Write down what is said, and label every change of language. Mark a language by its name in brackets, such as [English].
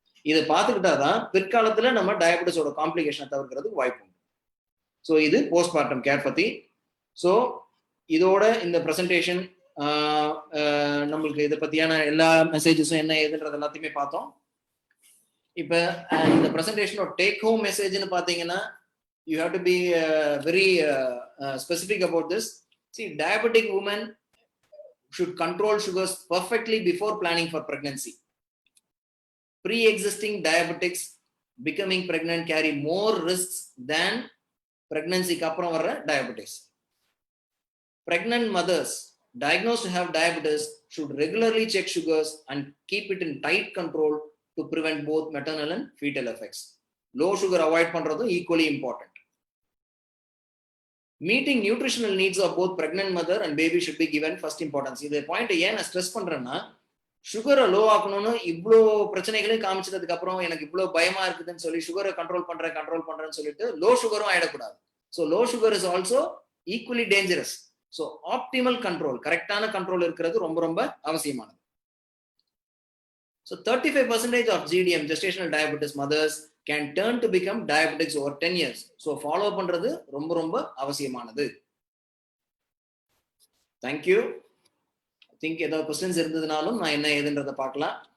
[Tamil] இதை பார்த்துக்கிட்டாதான் பிற்காலத்துல நம்ம டயபெட்டிஸோட காம்ப்ளிகேஷனை தவிர்க்கிறதுக்கு வாய்ப்பு உண்டு. ஸோ இது போஸ்ட்மார்ட்டம் கேர் பத்தி. ஸோ இதோட இந்த ப்ரெசன்டேஷன் நம்மளுக்கு இதை பத்தியான எல்லா மெசேஜஸும் என்ன ஏதுன்றது எல்லாத்தையுமே பார்த்தோம். இப்ப இந்த ப்ரெசன்டேஷனோட டேக் ஹோம் மெசேஜ்னு பாத்தீங்கன்னா [English] you have to be very specific about this. See, diabetic women should control sugars perfectly before planning for pregnancy. Pre-existing diabetics becoming pregnant carry more risks than pregnancy [Tamil] ku appuram vara [English] diabetes. Pregnant mothers diagnosed to have diabetes should regularly check sugars and keep it in tight control to prevent both maternal and fetal effects. Low sugar avoid [Tamil] பண்றது [English] equally important. Meeting nutritional needs of both pregnant mother and baby should be given first importance. [Tamil] இந்த point ஏன் நான் stress பண்றேன்னா, சுகரை low ஆக்கணும்னு இவ்வளோ பிரச்சனைகளையும் காமிச்சதுக்கு அப்புறம் எனக்கு இவ்வளோ பயமா இருக்குதுன்னு சொல்லி சுகரை கண்ட்ரோல் பண்றேன்னு சொல்லிட்டு லோ சுகரும் ஆயிடக்கூடாது. [English] So low sugar is also equally dangerous. So optimal control, [Tamil] கரெக்டான கண்ட்ரோல் இருக்கிறது ரொம்ப ரொம்ப அவசியமானது. [English] So 35% of GDM, gestational diabetes mothers, can turn to become diabetics over 10 years. So follow [Tamil] பண்றது ரொம்ப ரொம்ப அவசியமானது. [English] Thank you. I think [Tamil] ஏதாவது questions இருந்ததுனாலும் நான் என்ன ஏதுன்றதை பார்க்கலாம்.